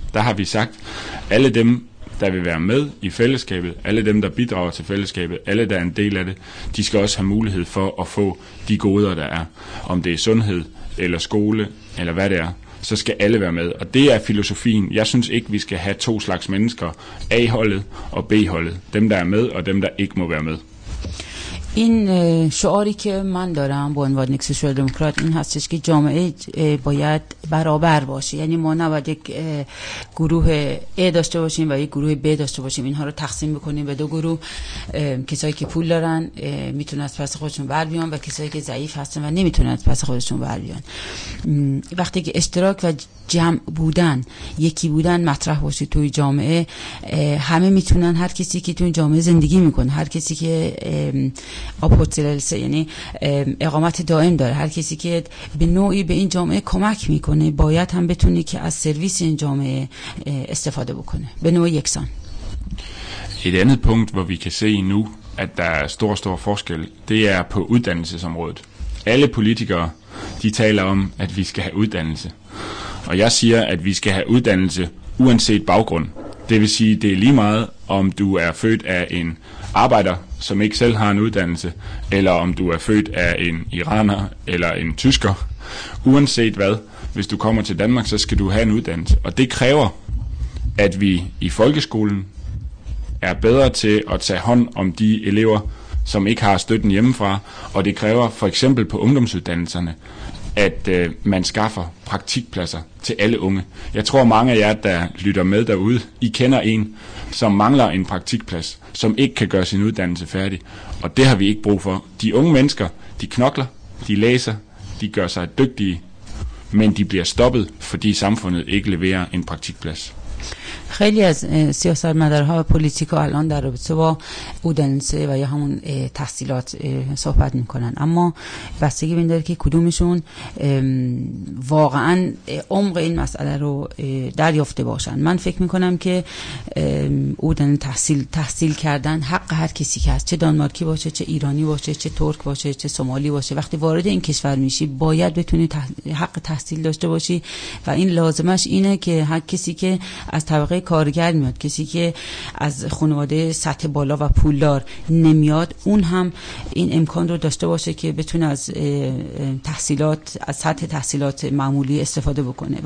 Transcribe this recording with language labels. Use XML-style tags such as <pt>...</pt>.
<da>Der har vi sagt, alle dem, der vil være med i fællesskabet, alle dem, der bidrager til fællesskabet, alle, der er en del af det, de skal også have mulighed for at få de goder, der er. Om det er sundhed, eller skole, eller hvad det er. Så skal alle være med, og det er filosofien. Jeg synes ikke, vi skal have to slags mennesker, A-holdet og B-holdet. Dem, der er med, og dem, der ikke må være med.</da> <fa>این شعاری که من دارم به عنوان یک سوشال دموکرات این هستش که جامعه باید برابر باشه یعنی ما نباید یک گروه A داشته باشیم و یک گروه B داشته باشیم اینها رو تقسیم بکنیم به دو گروه کسایی که پول دارن میتونن از پس خودشون بر بیان و کسایی که ضعیف هستن و نمیتونن از پس خودشون بر بیان وقتی که اشتراک و جمع بودن یکی بودن مطرح باشه توی جامعه همه میتونن هر کسی که توی جامعه زندگی میکنه هر کسی که اپورتیلسه یعنی اقامت دائم داره هر کسی که به نوعی به این جامعه کمک میکنه باید هم بتونه که از سرویس این جامعه استفاده بکنه به نوع یکسان</fa> <da>Et andet punkt hvor vi kan se nu at der er stor forskel det er på uddannelsesområdet Alle politikere de taler om at vi skal have uddannelse Og jeg siger, at vi skal have uddannelse uanset baggrund. Det vil sige, at det er lige meget, om du er født af en arbejder, som ikke selv har en uddannelse, eller om du er født af en iraner eller en tysker. Uanset hvad, hvis du kommer til Danmark, så skal du have en uddannelse. Og det kræver, at vi i folkeskolen er bedre til at tage hånd om de elever, som ikke har støtten hjemmefra. Og det kræver for eksempel på ungdomsuddannelserne, at man skaffer praktikpladser til alle unge. Jeg tror, mange af jer, der lytter med derude, I kender en, som mangler en praktikplads, som ikke kan gøre sin uddannelse færdig. Og det har vi ikke brug for. De unge mennesker, de knokler, de læser, de gør sig dygtige, men de bliver stoppet, fordi samfundet ikke leverer en praktikplads.</da> <fa>خیلی از سیاستمدارها و پلیتیکا الان در رابطه با اودنسه و یا همون تحصیلات صحبت میکنن، اما بستگی بین داره که کدومشون واقعا عمق این مسئله رو دریافته باشن. من فکر میکنم که اودن تحصیل کردن حق هر کسی که هست، چه دانمارکی باشه، چه ایرانی باشه، چه ترک باشه، چه سومالی باشه، وقتی وارد این کشور میشی باید بتونی حق تحصیل داشته باشی و این لازمش اینه که هر کسی که از طبقه کارگر میاد، کسی که از خانواده سطح بالا و پولدار نمیاد، اون هم این امکان رو داشته باشه که بتونه از تحصیلات، از سطح تحصیلات معمولی استفاده بکنه.</fa>